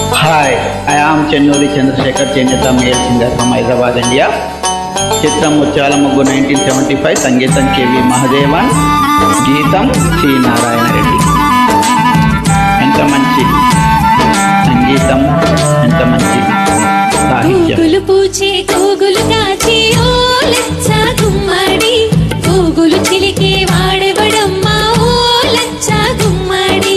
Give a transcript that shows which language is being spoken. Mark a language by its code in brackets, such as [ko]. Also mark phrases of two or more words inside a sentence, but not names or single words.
[en] Hi, I am Chennuri Chandrasekhar Cheneta, male singer from Hyderabad, India. Chitram Muchala Muggu 1975, Sangeetam K.V. Mahadevan, Geetam C. Narayana Reddy. [te] ఎంత మంచి సంగీతం, ఎంత మంచి సాహిత్యం. గూగులు పూచే గూగులు కాచి ఓ లచ్చ గుమ్మడి, గూగులు చిలికే వాడెవడమ్మా ఓ లచ్చ గుమ్మడి.